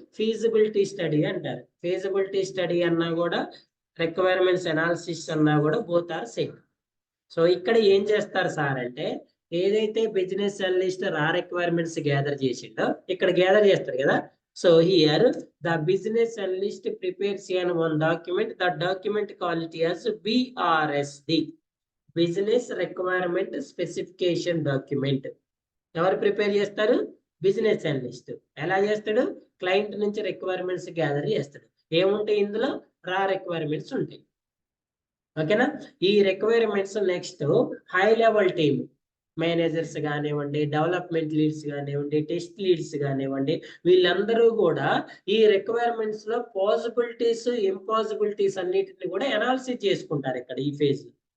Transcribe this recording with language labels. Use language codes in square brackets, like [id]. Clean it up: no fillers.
[te] Feasibility study అంటారు. Feasibility study అన్నా కూడా రిక్వైర్మెంట్స్ అనాలిసిస్ అన్నా కూడా బోత్ ఆర్ సేమ్. సో ఇక్కడ ఏం చేస్తారు సార్ అంటే ఏదైతే బిజినెస్ అనలిస్ట్ రిక్వైర్మెంట్స్ గ్యాదర్ చేసిండో ఇక్కడ గ్యాదర్ చేస్తారు కదా. [en] So here the business analyst prepares one document. The document called as BRSD, business requirement specification document. [te] ఎవరు ప్రిపేర్ చేస్తారు? Business analyst. ఎలా చేస్తాడు? క్లయింట్ నుంచి రిక్వైర్మెంట్స్ గ్యాదర్ చేస్తాడు. ఏముంటాయి ఇందులో? రిక్వైర్మెంట్స్ ఉంటాయి. ఓకేనా? ఈ requirements next high level team managers కానివ్వండి, డెవలప్మెంట్ లీడ్స్ కానివ్వండి, టెస్ట్ లీడ్స్ కానివ్వండి, వీళ్ళందరూ కూడా ఈ రిక్వైర్మెంట్స్ లో పాసిబిలిటీస్ ఇంపాసిబిలిటీస్ అన్నిటిని కూడా అనాలిసిస్ చేసుకుంటారు ఇక్కడ ఈ ఫేజ్ లో.